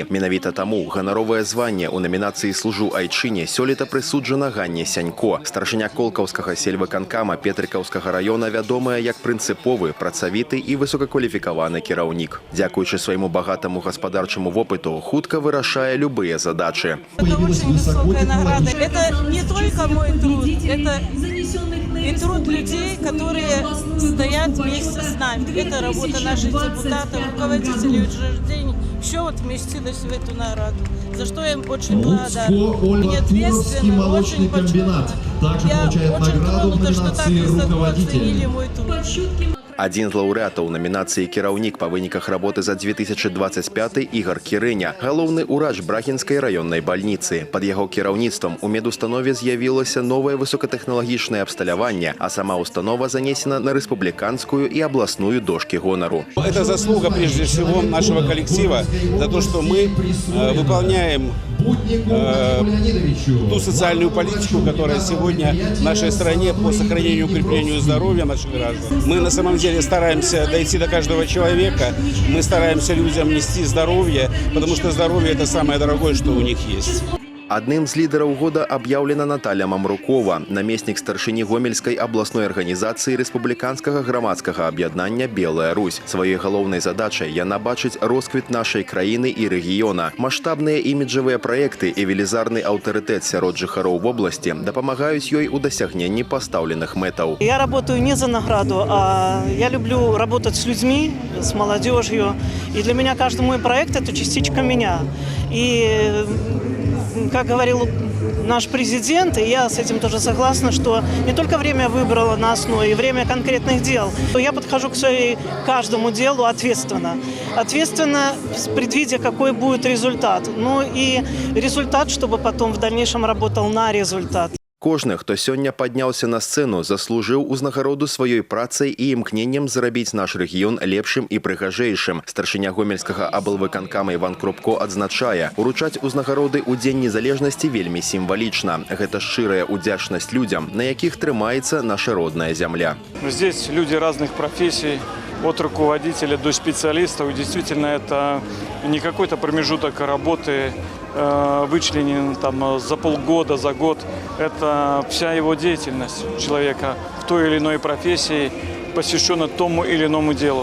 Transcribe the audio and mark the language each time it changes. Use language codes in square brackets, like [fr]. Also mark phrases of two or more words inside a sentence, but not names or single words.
[be] Менавіта таму ганаровае званне ў намінацыі «Служу айчыне» сёлета прысуджана Ганне Сянько. Старшыня Колкаўскага сельвыканкама Петрыкаўскага района вядомая як прынцыповы, працавіты і высокакваліфікаваны кіраўнік. Дзякуючы свайму багатаму гаспадарчаму вопыту, хутка вырашае любыя задачы. [ru] Это очень высокая награда. Это не только мой труд, это и труд людей, которые стоят вместе с нами. Это работа наших депутатов, руководителей учреждений. Все вот вместилось в эту награду, за что я им очень благодарна. И ответственно, очень комбинат. Я очень тронута, что так высоко оценили мой труд. [be] Адзін з лаўрэатаў намінацыі кіраўнік па выніках работы за 2025 Ігор Кірыня, галоўны ўрач Брахінскай раённай бальніцы. Пад яго кіраўніцтвам у медустанове з'явілася новае высокатэхналагічнае абсталяванне, а сама установа занесена на [ru] республиканскую и областную дошки [be] гонору. [ru] Это заслуга прежде всего нашего коллектива за то, что мы выполняем ту социальную политику, которая сегодня в нашей стране по сохранению и укреплению здоровья наших граждан. Мы на самом деле стараемся дойти до каждого человека, мы стараемся людям нести здоровье, потому что здоровье – это самое дорогое, что у них есть. [be] Адным з лідараў года аб'яўлена Наталья Мамрукова, намеснік старшыні Гомельскай абласной арганізацыі рэспубліканскага грамадскага аб'яднання «Белая Русь». Сваёй галоўнай задачай яна бачыць росквіт нашай краіны і рэгіёна. Маштабныя іміджавыя праекты і велізарны аўтарытэт сярод жыхароў вобласці дапамагаюць ёй у дасягненні пастаўленых мэтаў. [ru] Я работаю не за награду, а я люблю работать с людьми, с молодежью. И для меня каждый мой проект – это частичка меня. И как говорил наш президент, и я с этим тоже согласна, что не только время выбрало нас, но и время конкретных дел. Я подхожу к каждому делу ответственно. Ответственно, предвидя, какой будет результат. Ну и результат, чтобы потом в дальнейшем работал на результат. [be] Кожны, хто сёння падняўся на сцэну, заслужыў узнагароду сваёй працай і імкненнем зрабіць наш рэгіён лепшым і прыгажэйшым. Старшыня Гомельскага аблвыканкама Іван Крупко адзначае, уручаць узнагароды ў Дзень незалежнасці вельмі сімвалічна. Гэта шчырая удзячнасць людзям, на якіх трымаецца наша родная зямля. [ru] Здесь люди разных профессий, от руководителя до специалистов. И действительно, это не какой-то промежуток работы, вычленен там за полгода, за год. Это вся его деятельность человека в той или иной профессии, посвящена тому или иному делу.